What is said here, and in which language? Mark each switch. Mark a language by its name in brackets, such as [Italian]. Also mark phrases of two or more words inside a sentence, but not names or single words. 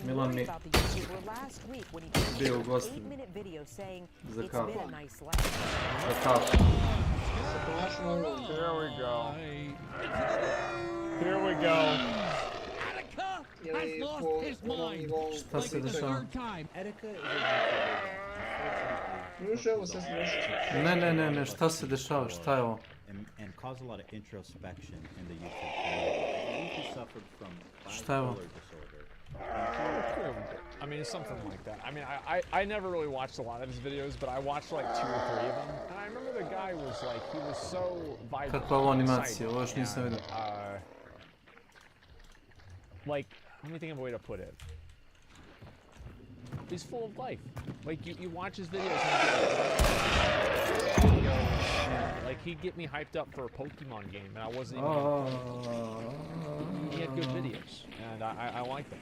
[English] Milan worried mi- about the YouTuber last week when he posted [Bosnian] Bio [English] an [Bosnian] gost [English] 8-minute video saying [Bosnian] za [English] it's [Bosnian] kafu. [English] been a nice life. [Bosnian] Za kafu. [English] Here we go. Here we go. Has lost his mind. [Bosnian] Šta se [English] Like the [Bosnian] dešava? [English] third time. Erika [Bosnian] Ne, šta se dešava, šta je ovo? [English] and cause a lot of introspection in the YouTube community. He suffered from [Bosnian] Šta je ovo? [English] bipolar disorder. I mean, it's something like that. I mean, I never really watched a lot of his videos, but I watched like 2 or 3 of them. And I remember the guy was like, he was so vibrant. [Bosnian] Kakva ovo animacija, [English] excited, [Bosnian] ovo još nisam [English] and, [Bosnian] vidio. [English] Like, let me think of a way to put it. He's full of life. Like, you watch his videos and like, he'd get me hyped up for a Pokemon game, and I wasn't even he had good videos, and I like them.